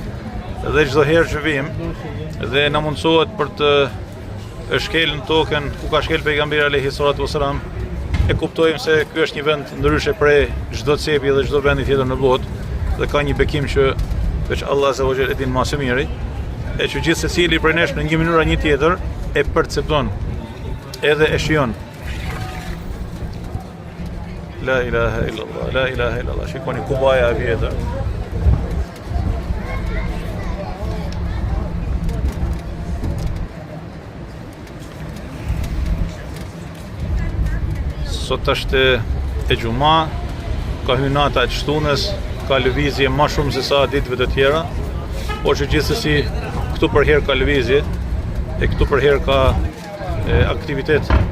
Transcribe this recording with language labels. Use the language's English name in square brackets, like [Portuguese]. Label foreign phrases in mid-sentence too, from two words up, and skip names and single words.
[Albanian] Dhe çdo herë që vim dhe na mundsohet për të shkel në tokën ku ka shkel pejgamberi [Arabic] عليه الصلاة والسلام, [Albanian] e kuptojmë se ky është një vend ndryshe prej çdo cepi dhe çdo vendi tjetër në botë, dhe ka një bekim që veç Allah [Arabic] عز وجل [Albanian] e din më së miri, e që gjithë secili prej nesh në një mënyrë një tjetër e percepton, edhe e shijon. [Arabic] لا إله إلا الله، لا إله إلا الله. [Albanian] Shikoni Kubaja e vjetër. Sot është e gjuma, ka hyrë nata e shtunës, ka lëvizje më shumë se sa ditëve të tjera, por që gjithsesi këtu për herë ka lëvizje, e këtu për herë ka aktivitet.